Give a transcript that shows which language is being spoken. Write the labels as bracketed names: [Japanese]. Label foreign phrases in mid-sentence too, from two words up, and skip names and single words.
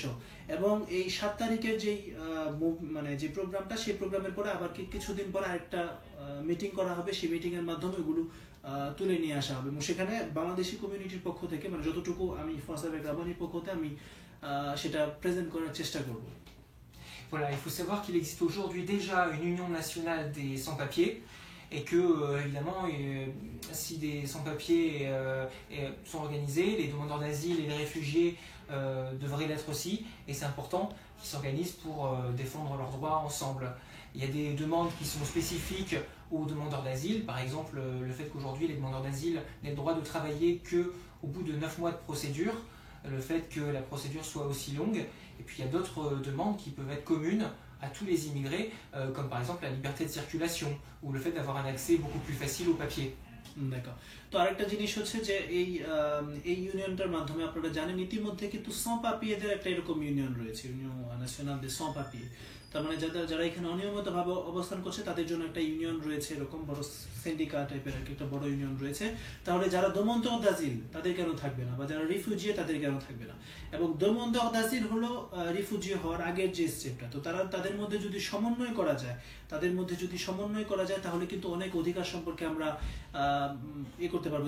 [Bangla] এবং এই 7 তারিখের যেই মানে যে প্রোগ্রামটা, সেই প্রোগ্রামের পরে আবার কিছুদিন পরে আরেকটা মিটিং করা হবে, সেই মিটিং এর মাধ্যমে ওগুলো তুলে নিয়ে আসা হবে। এবং সেখানে বাংলাদেশি কমিউনিটির পক্ষ থেকে মানে যতটুকু আমি ফসাবেক রাবানির পক্ষ থেকে আমি সেটা প্রেজেন্ট করার চেষ্টা করব। [French] Voilà, il faut savoir qu'il existe aujourd'hui déjà une union nationale des sans-papiers et que, évidemment, si des sans-papiers sont organisés, les demandeurs d'asile et les réfugiés devraient l'être aussi, et c'est important qu'ils s'organisent pour défendre leurs droits ensemble. Il y a des demandes qui sont spécifiques aux demandeurs d'asile, par exemple le fait qu'aujourd'hui les demandeurs d'asile n'aient le droit de travailler qu'au bout de 9 mois de procédure, le fait que la procédure soit aussi longue, et puis il y a d'autres demandes qui peuvent être communes à tous les immigrés, comme par exemple la liberté de circulation ou le fait d'avoir un accès beaucoup plus facile au papier. [Bangla] দেখো, তো আরেকটা জিনিস হচ্ছে যে এই ইউনিয়নটার মাধ্যমে আপনারা জানেন ইতিমধ্যে কিন্তু [French] sans papiers [Bangla] একটা এরকম ইউনিয়ন রয়েছে, [French] union nationale des sans papiers। [Bangla] তার মানে যারা এখানে অনিয়মিতভাবে অবস্থান করছে তাদের জন্য একটা ইউনিয়ন রয়েছে, এরকম বড় সিন্ডিকেট টাইপের একটা বড় ইউনিয়ন রয়েছে। তাহলে যারা [French] demandeurs d'asile [Bangla] তাদের কেন থাকবে না, বা যারা রিফিউজি তাদের কেন থাকবে না? এবং [French] demandeurs d'asile [Bangla] হলো রিফিউজি হওয়ার আগের যে স্টেপটা, তো তাদের মধ্যে যদি সমন্বয় করা যায়, তাহলে কিন্তু অনেক অধিকার সম্পর্কে আমরা করতে পারবো।